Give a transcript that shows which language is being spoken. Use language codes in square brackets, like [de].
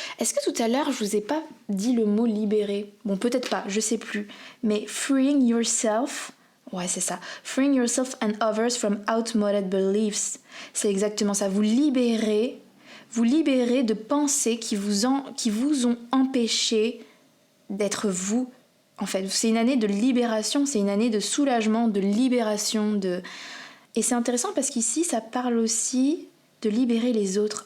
[fr] Est-ce que tout à l'heure je vous ai pas dit le mot libérer ? Bon, peut-être pas, je sais plus. Mais [en] freeing yourself, [fr] ouais c'est ça. [en] Freeing yourself and others from outmoded beliefs. [fr] C'est exactement ça. Vous libérez de pensées qui vous ont empêché d'être vous. En fait, c'est une année de libération, c'est une année de soulagement, de libération, Et c'est intéressant parce qu'ici ça parle aussi de libérer les autres.